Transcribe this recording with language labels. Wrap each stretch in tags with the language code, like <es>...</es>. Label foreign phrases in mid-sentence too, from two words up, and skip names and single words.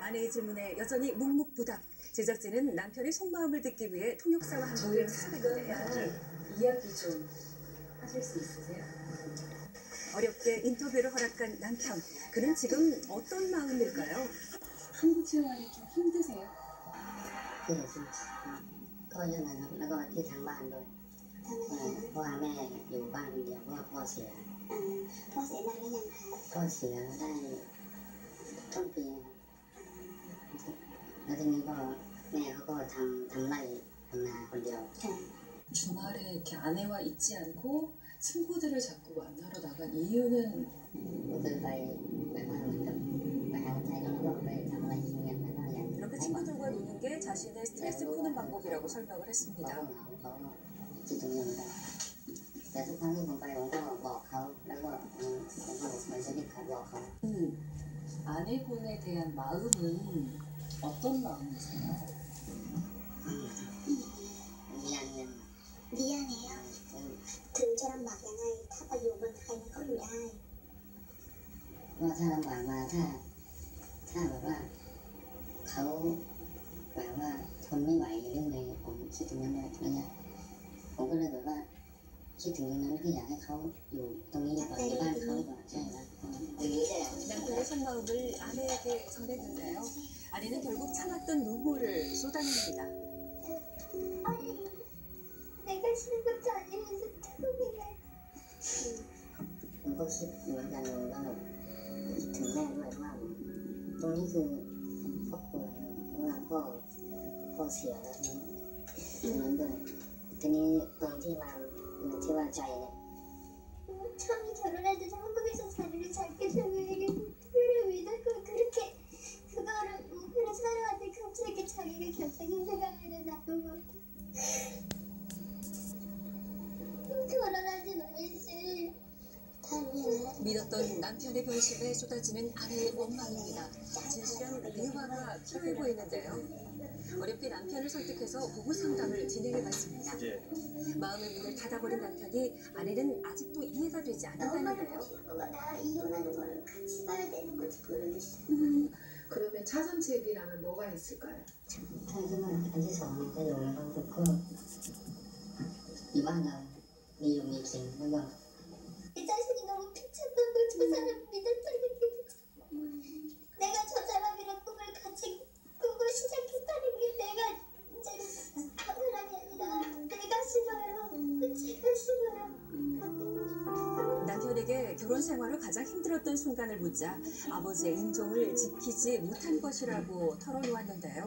<ko>아내의 질문에 여전히 묵묵부답. 제작진은 남편의 속마음을 듣기 위해 통역사와 함께 찾아갔는데요. 이야기 좀 하실 수 있으세요? 어렵게 인터뷰를 허락한 남편. 그는 지금 어떤 마음일까요? 한국 생활이 좀 힘드세요?</ko> <th>คือก็เรื่องนั้นครับแล้วก็ที่ทางบ้านด้วยเพราะว่าแม่อยู่บ้านคนเดียวเพราะว่าพ่อเสีย พ่อเสียนานแล้วยังคะ ก็เสียได้ต้นปีนะครับแล้วทีนี้ก็แม่เขาก็ทำไร่ทำนาคนเดียว</th> <ko>주말에 이렇게 아내와 있지 않고 친구들을 자꾸 만나러 나간 이유는</ko> <th>ก็คือไปแบบว่าเหมือนกับไปหาใจแล้วก็ไปทำอะไรกินกันแล้วก็อย่าง</th> <ko>이렇게 친구들과 노는 게 자신의 스트레스 푸는 방법이라고 설명을</ko> <th>เขา</th> <ko>했습니다.</ko> <th>ก็เหงาเขาก็คิดตรงนี้เหมือนกันแต่ทุกครั้งที่ผมไปผมก็บอกเขาแล้วก็ผมก็เหมือนจะรีบเขาบอกเขา</th> <ko>아내분에 대한 마음은 어떤 마음이세요? 미안해요.</ko> <th>เดียเนี่ยถึงจะลำบากยังไงถ้าไปอยู่เมืองไทยมันก็อยู่ได้ ว่าถ้าลำบากมาถ้าแบบว่าเขาแบบว่าทนไม่ไหวหรือไงผมคิดถึงนั้นเลยระยะผมก็เลยแบบว่าคิดถึงตรงนั้นคืออยากให้เขาอยู่ตรงนี้ดีกว่าอยู่บ้านเขาดีกว่าใช่ครับอย่างนี้แหละ</th> <ko>남편의 속마음을 아내에게 전했는데요. 아내는 결국 참았던 눈물을 쏟아냅니다. 아니 내가 싫은 것도 아니면서 태국이래</ko> <th>ผมก็คิดเหมือนกันว่าคิดถึงแม่ด้วยว่าตรงนี้คือครอบครัวว่าพ่อเสียแล้วตรงนั้นด้วยทีนี้ตรงที่มาที่ว่าใจเนี่ย</th> <ko>처음에 결혼할 때 한국에서 자리를 잡게 되면 그를 믿었고 그렇게 그거를 목표로 살아왔는데 갑자기 자기가 결정한 생각을 나누고 결혼하지 말지 믿었던 남편의 변심에 쏟아지는 아내의 원망입니다. 진실한 대화가 필요해 보이는데요. 어렵게 남편을 설득해서 부부 상담을 진행해봤습니다. 마음의 문을 닫아버린 남편이 아내는 아직도 이해가 되지 않는다는데요. 나 이혼하는 거를 같이 가야 되는 건지 모르겠어. 그러면 차선책이라면 뭐가 있을까요?</ko> <th>ถ้าขึ้นมาอันที่สองเนี่ยก็อยู่ในความสุขก็อยู่บ้านเรามีอยู่มีกินแล้วก็</th> <ko>내 자신이 너무 비참하고 저 사람 믿었다는 게 내가 저 사람이랑 꿈을 같이 꾸고 시작했다는 게 내가 이제 저 사람이 아니라 내가 싫어요. 제가 싫어요. 남편에게 결혼 생활을 가장 힘들었던 순간을 묻자 아버지의 인종을 지키지 못한 것이라고 털어놓았는데요.</ko>